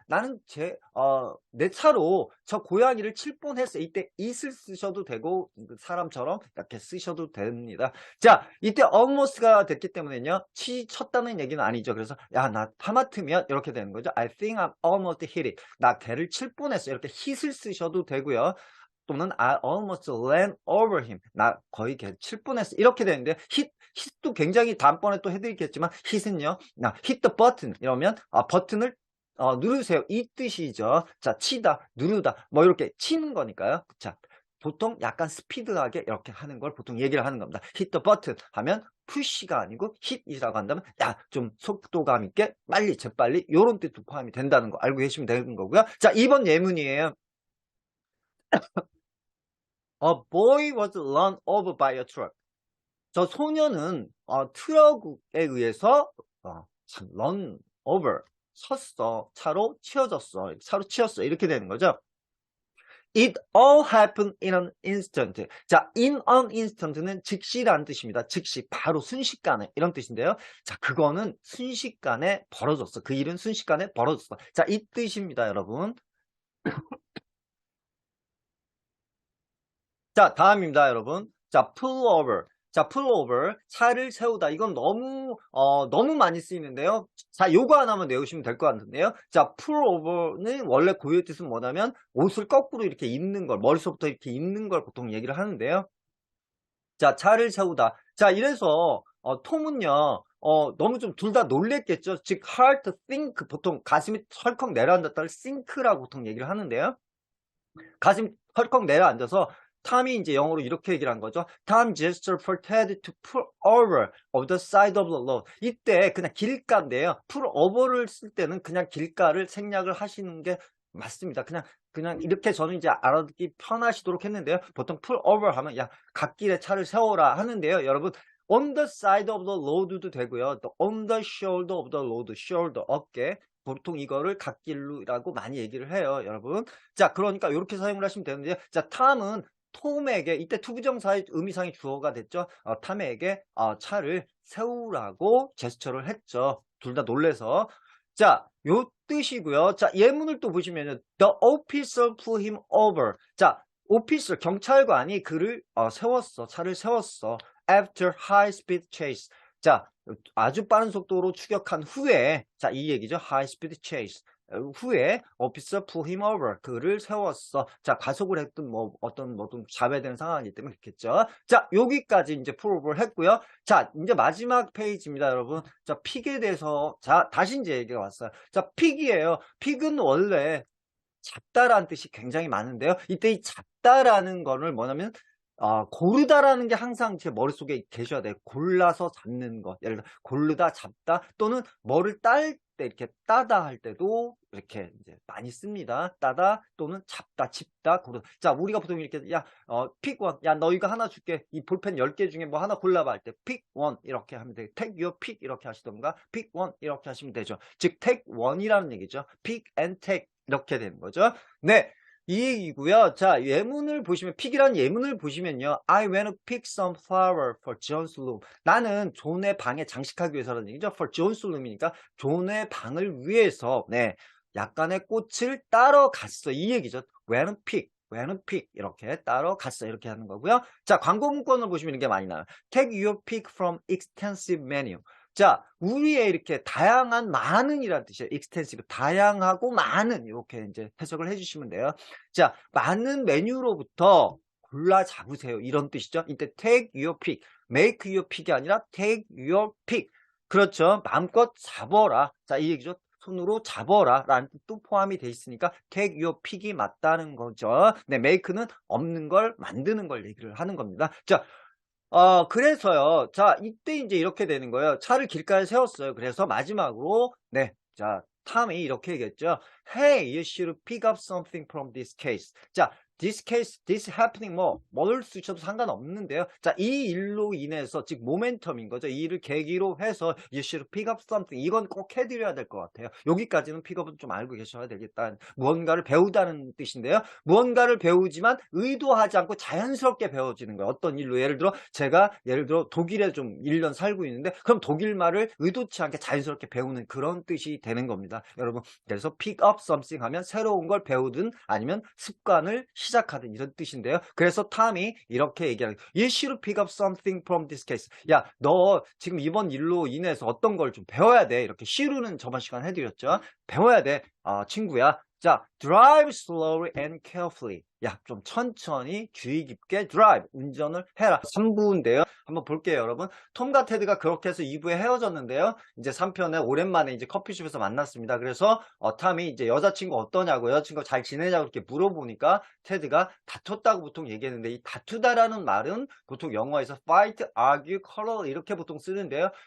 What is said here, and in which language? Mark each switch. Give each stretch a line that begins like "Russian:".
Korean: 나는 내 차로 저 고양이를 칠 뻔했어요. 이때 it을 쓰셔도 되고, 사람처럼 이렇게 쓰셔도 됩니다. 자, 이때 almost가 됐기 때문에요, 쳤다는 얘기는 아니죠. 그래서, 야, 나 하마터면 이렇게 되는 거죠.
English: I think I'm almost hit it.
Korean: 나 걔를 칠 뻔했어요. 이렇게 hit을 쓰셔도 되고요. 또는
English: I almost ran over him.
Korean: 나 거의 걔 칠 뻔했어. 이렇게 되는데, hit도 굉장히 다음번에 또 해드리겠지만, hit은요, 나
English: hit the button
Korean: 이러면 버튼을 누르세요, 이 뜻이죠. 자, 치다, 누르다, 뭐 이렇게 치는 거니까요. 자, 보통 약간 스피드하게 이렇게 하는 걸 보통 얘기를 하는 겁니다.
English: hit the button
Korean: 하면 push가 아니고 hit이라고 한다면, 야, 좀 속도감 있게 빨리, 재빨리, 요런 뜻도 포함이 된다는 거 알고 계시면 되는 거고요. 자, 2번 예문이에요.
English: A boy was run over by a truck.
Korean: 저 소년은 트럭에 의해서 run over, 쳤어, 차로 치어졌어, 차로 치였어, 이렇게 되는 거죠.
English: It all happened in an instant.
Korean: 자,
English: in an instant
Korean: 는 즉시라는 뜻입니다. 즉시, 바로, 순식간에, 이런 뜻인데요. 자, 그거는 순식간에 벌어졌어. 그 일은 순식간에 벌어졌어. 자, 이 뜻입니다, 여러분. 자, 다음입니다, 여러분. 자, pull over. 자, pull over. 차를 세우다. 이건 너무 많이 쓰이는데요. 자, 요거 하나만 외우시면 될 것 같은데요. 자, pull over는 원래 고유의 뜻은 뭐냐면, 옷을 거꾸로 이렇게 입는 걸, 머릿속부터 이렇게 입는 걸 보통 얘기를 하는데요. 자, 차를 세우다. 자, 이래서, 톰은요, 너무 좀 둘 다 놀랬겠죠.
English: 즉, hard to think.
Korean: 보통 가슴이 헐컥 내려앉았다를 think라고 보통 얘기를 하는데요. 가슴이 헐컥 내려앉아서, 탐이 이제 영어로 이렇게 얘기를 한 거죠.
English: Tom gestured for Ted to pull over of the side of the road.
Korean: 이때 그냥 길가인데요. pull over를 쓸 때는 그냥 길가를 생략을 하시는 게 맞습니다. 그냥 이렇게 저는 이제 알아듣기 편하시도록 했는데요. 보통 pull over 하면, 야, 갓길에 차를 세워라 하는데요. 여러분,
English: on the side of the road
Korean: 도 되고요. 또
English: on the shoulder of the road,
Korean: shoulder, 어깨. 보통 이거를 갓길로라고 많이 얘기를 해요, 여러분. 자, 그러니까 이렇게 사용을 하시면 되는데요. 자, 탐은 톰에게, 이때 투부정사의 의미상의 주어가 됐죠. 탐에게 차를 세우라고 제스처를 했죠. 둘 다 놀래서. 자, 요 뜻이고요. 자, 예문을 또 보시면은
English: The officer pulled him over.
Korean: 자, officer, 경찰관이 그를 세웠어. 차를 세웠어.
English: After high speed chase.
Korean: 자, 아주 빠른 속도로 추격한 후에, 자, 이 얘기죠.
English: high speed chase.
Korean: 후에
English: officer pull him over.
Korean: 그를 세웠어. 자, 가속을 했던 어떤 좀 잡아야 되는 상황이기 때문에 그렇겠죠. 자, 여기까지 이제 풀오버를 했고요. 자, 이제 마지막 페이지입니다, 여러분. 자, 픽에 대해서 자, 다시 이제 얘기가 왔어요. 자, 픽이에요. 픽은 원래 잡다라는 뜻이 굉장히 많은데요. 이때 이 잡다라는 거를 뭐냐면 고르다라는 게 항상 제 머릿속에 계셔야 돼요. 골라서 잡는 것. 예를 들어 고르다, 잡다 또는 뭐를 딸 때 이렇게 따다 할 때도 이렇게 이제 많이 씁니다. 따다 또는 잡다, 짚다, 고르다. 자, 우리가 보통 이렇게
English: pick one.
Korean: 야, 너 이거 하나 줄게. 이 볼펜 10개 중에 뭐 하나 골라봐 할 때
English: pick one
Korean: 이렇게 하면 되고
English: take your pick
Korean: 이렇게 하시던가 pick one 이렇게 하시면 되죠. 즉
English: take one
Korean: 이라는 얘기죠.
English: pick and take
Korean: 이렇게 되는 거죠. 네. 이 얘기고요. 자, 예문을 보시면 픽이라는 예문을 보시면요.
English: I went to pick some flower for John's room.
Korean: 나는 존의 방에 장식하기 위해서라는 얘기죠.
English: For John's room
Korean: 이니까 존의 방을 위해서 네, 약간의 꽃을 따러 갔어. 이 얘기죠.
English: went to pick. went to pick
Korean: 이렇게 따러 갔어. 이렇게 하는 거고요. 자, 광고 문건을 보시면 이게 많이 나와요.
English: Take your pick from extensive menu.
Korean: 자, 우리의 이렇게 다양한 많은이라는 뜻이에요. extensive, 다양하고 많은 이렇게 이제 해석을 해주시면 돼요. 자, 많은 메뉴로부터 골라 잡으세요. 이런 뜻이죠. 이때
English: take your pick, make your pick이 아니라 take your pick.
Korean: 그렇죠. 마음껏 잡어라. 자, 이 얘기죠. 손으로 잡어라 라는 뜻도 포함이 돼 있으니까
English: take your pick
Korean: 이 맞다는 거죠. 네, make는 없는 걸 만드는 걸 얘기를 하는 겁니다. 자, 그래서요. 자, 이때 이제 이렇게 되는 거예요. 차를 길가에 세웠어요. 그래서 마지막으로, 네. 자, 탐이 이렇게 얘기했죠.
English: Hey, you should pick up something from this case.
Korean: 자,
English: this case, this happening,
Korean: 뭘 쓰셔도 상관없는데요. 자, 이 일로 인해서, 즉, 모멘텀인 거죠. 이 일을 계기로 해서,
English: you should pick up something.
Korean: 이건 꼭 해드려야 될 것 같아요. 여기까지는 픽업은 좀 알고 계셔야 되겠다. 무언가를 배우다는 뜻인데요. 무언가를 배우지만 의도하지 않고 자연스럽게 배워지는 거예요. 어떤 일로, 예를 들어 독일에 좀 1년 살고 있는데, 그럼 독일 말을 의도치 않게 자연스럽게 배우는 그런 뜻이 되는 겁니다. 여러분, 그래서
English: pick up something
Korean: 하면 새로운 걸 배우든 아니면 습관을 시작하든 이런 뜻인데요. 그래서 탐이 이렇게 얘기하는 거예요.
English: You should pick up something from this case.
Korean: 야, 너 지금 이번 일로 인해서 어떤 걸 좀 배워야 돼. 이렇게 should는 저번 시간 해드렸죠. 배워야 돼. 친구야. 자,
English: drive slowly and carefully.
Korean: 야, 좀 천천히 주의 깊게 drive, 운전을 해라. 3부인데요. 한번 볼게요, 여러분. 톰과 테드가 그렇게 해서 2부에 헤어졌는데요. 이제 3편에 오랜만에 이제 커피숍에서 만났습니다. 그래서 탐이 이제 여자친구 어떠냐고, 여자친구 잘 지내냐고 이렇게 물어보니까 테드가 다퉜다고 보통 얘기했는데, 이 다투다라는 말은 보통 영어에서 fight, argue, quarrel 이렇게 보통 쓰는데요.